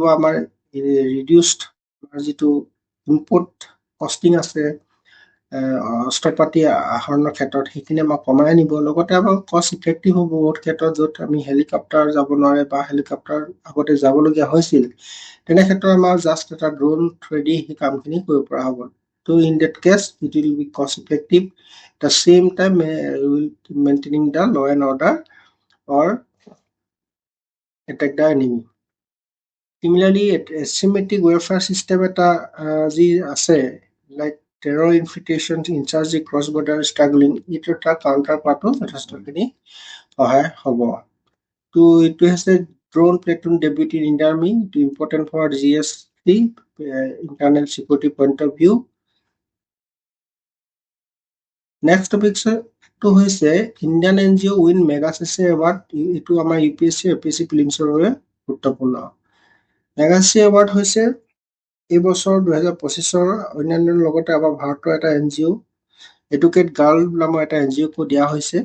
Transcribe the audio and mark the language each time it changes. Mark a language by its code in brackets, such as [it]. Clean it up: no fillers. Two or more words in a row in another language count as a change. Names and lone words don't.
[as] আমাৰ ৰিডিউচড যিটো [en] input costing [as] আছে অস্ত্ৰ পাতি আহৰণৰ ক্ষেত্ৰত, সেইখিনি আমাক কমাই আনিব। লগতে আমাৰ [en] cost effective [as] হ'ব বহুত ক্ষেত্ৰত, য'ত আমি হেলিকপ্টাৰ যাব নোৱাৰে বা হেলিকপ্টাৰ আগতে যাবলগীয়া হৈছিল, তেনে ক্ষেত্ৰত আমাৰ জাষ্ট এটা ড্ৰোন থ্ৰুৱেদি সেই কামখিনি কৰিব পৰা হ'ব। [en] তো in that case it will be cost effective, the same time will maintaining the law and order or attack the enemy. Similarly, asymmetric warfare system [as] এটা যি আছে, [en] like terror infiltration, insurgency, cross-border struggling, [as] এইটো এটা counter কৰাটো যথেষ্টখিনি সহায় হ'ব। তো এইটো হৈছে [en] drone platoon debut in Indian Army, এইটো important for GSC, internal security point of view. [as] নেক্সট টপিকটো হৈছে [en] Indian NGO win Mega CC award. [as] এইটো আমাৰ UPSC APSC প্ৰিলিমছৰ বাবে গুৰুত্বপূৰ্ণ। [en] Mega CC award [as] হৈছে এই বছৰ 2025 অন্যান্য লগতে আমাৰ ভাৰতৰ এটা NGO এডুকেট গাৰ্ল নামৰ এটা NGO দিয়া হৈছে।